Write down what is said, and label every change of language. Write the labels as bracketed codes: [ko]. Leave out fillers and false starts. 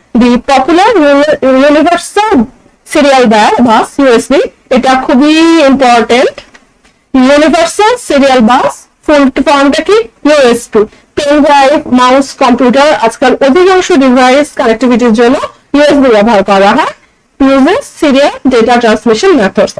[en] The popular universal serial bus USB, [bn] এটা খুবই important. Universal serial bus ফুল ফর্মটা কি, USB. Pen drive, mouse, computer, আজকাল অধিকাংশ ডিভাইস কানেক্টিভিটির জন্য ইউএসবি ব্যবহার করা হয়। [en] uses serial data transmission methods.